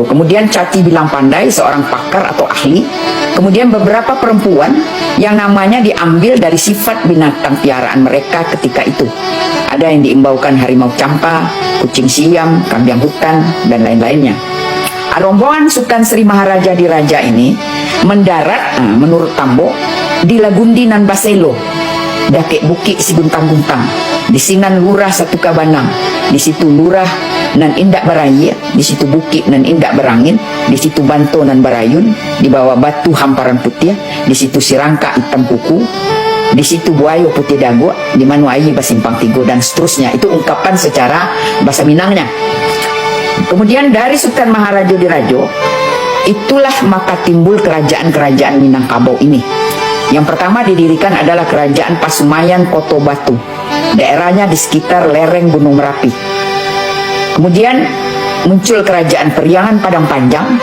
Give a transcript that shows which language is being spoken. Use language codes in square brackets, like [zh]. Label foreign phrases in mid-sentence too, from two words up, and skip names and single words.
[id] Kemudian Cati Bilang Pandai, seorang pakar atau ahli. Kemudian beberapa perempuan yang namanya diambil dari sifat binatang piaraan mereka ketika itu. Ada yang diimbaukan harimau campa, kucing siam, kambing hutan, dan lain-lainnya. Rombongan Sultan Sri Maharaja Diraja ini mendarat, menurut Tambo, [min] di Lagundi nan Baselo, Dakek Bukit si Guntang-Guntang, di Sinan Lurah Satu Kabanang, di situ Lurah nan Indak Barayi, di situ Bukit nan Indak Berangin, di situ Banto nan Barayun, di bawah Batu Hamparan Putih, di situ Sirangka Hitam Kuku, di situ Buayo Putih Dago, di Manuayi Basimpang Tigo, [id] dan seterusnya. Itu ungkapan secara bahasa Minangnya. Kemudian dari Sultan Maharaja Dirajo, itulah maka timbul kerajaan-kerajaan Minangkabau ini. Yang pertama didirikan adalah Kerajaan Pasumayan Koto Batu. Daerahnya di sekitar lereng Gunung Merapi. Kemudian muncul Kerajaan Periangan Padang Panjang.